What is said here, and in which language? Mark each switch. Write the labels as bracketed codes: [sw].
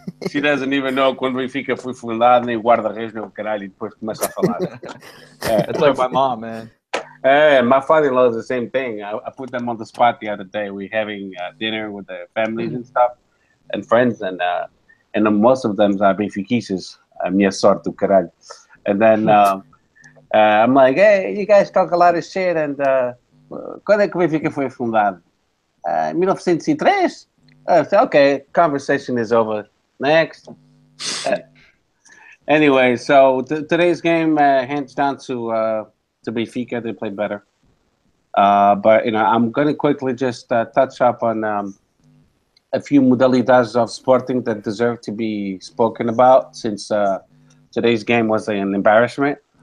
[en] She doesn't even know [pt] quando Benfica foi fundado, nem guarda-redes, nem o caralho, e depois começa a falar. [en] That's like my mom, man. My father-in-law is the same thing. I put them on the spot the other day. We're having dinner with their families and stuff, and friends, and most of them are Benfiquistas. [pt] Minha sorte do caralho. [en] And then I'm like, hey, you guys talk a lot of shit, and [pt] quando é que o Benfica foi fundado? [en] 1903? Okay, conversation is over. Next. Anyway, so today's game, hands down to Benfica. They played better. But I'm going to quickly just touch up on a few modalidades of sporting that deserve to be spoken about, since today's game was an embarrassment.